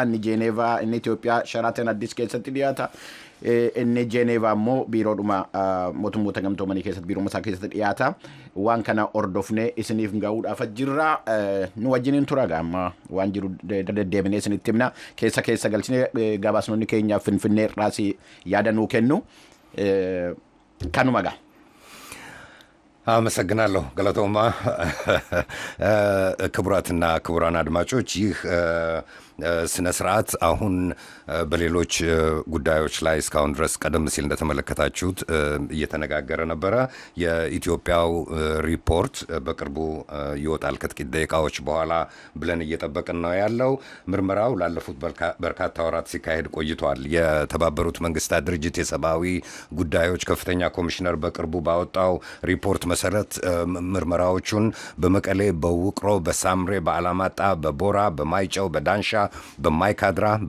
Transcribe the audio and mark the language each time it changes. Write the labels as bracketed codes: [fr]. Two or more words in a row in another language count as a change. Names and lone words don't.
[om] Inni Jeenevaa, inni Itoophiyaa Sharaatan Addis keessatti dhiyaata. Inni Jeenevaa immoo biiroodhuma mootummoota gamtoomanii keessatti biiroo isaa keessatti dhiyaata. Waan kana hordofnee isiniif gahuudhaaf jirra. Nu wajjiniin tura amma waan jiru deddeebinee isinitti himna. Keessa galchinee gabaasnonni keenyaaf Finfinnee irraas yaada nuu kennu. Kanumaga. [am] አመሰግናለሁ ገለቶማ። ክቡራትና ክቡራን አድማጮች ይህ ስነ ስርዓት አሁን በሌሎች ጉዳዮች ላይ እስካሁን ድረስ ቀደም ሲል እንደተመለከታችሁት እየተነጋገረ ነበረ። የኢትዮጵያው ሪፖርት በቅርቡ ይወጣል ከጥቂት ደቂቃዎች በኋላ ብለን እየጠበቅን ነው ያለው። ምርመራው ላለፉት በርካታ ወራት ሲካሄድ ቆይቷል። የተባበሩት መንግስታት ድርጅት የሰብአዊ ጉዳዮች ከፍተኛ ኮሚሽነር በቅርቡ ባወጣው ሪፖርት መሰረት ምርመራዎቹን በመቀሌ፣ በውቅሮ፣ በሳምሬ፣ በአላማጣ፣ በቦራ፣ በማይጨው፣ በዳንሻ፣ በማይካድራ፣